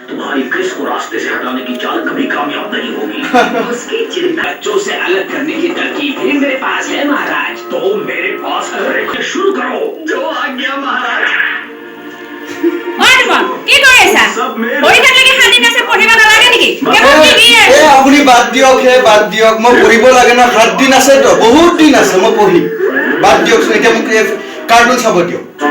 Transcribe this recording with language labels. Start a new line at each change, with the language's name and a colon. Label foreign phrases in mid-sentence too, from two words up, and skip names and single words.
Hindi: तुम्हारी क्रिस को रास्ते से हटाने की चाल कभी कामयाब नहीं होगी। उसकी चिंता बच्चों से अलग करने की तरकीब भी मेरे पास है महाराज। तो मेरे पास है, शुरू करो। जो आज्ञा महाराज।
Assamese: কি কৰি আছা পঢ়ি থাকিলে খালি কাছে পঢ়িব নালাগে নেকি এ আপুনি বাদ দিয়ক বাদ দিয়ক মই পঢ়িব লাগে না 7 দিন আছে তো বহুত দিন আছে মই পঢ়িম বাদ দিয়ক এতিয়া মোক কাৰ্টুন চাব দিয়ক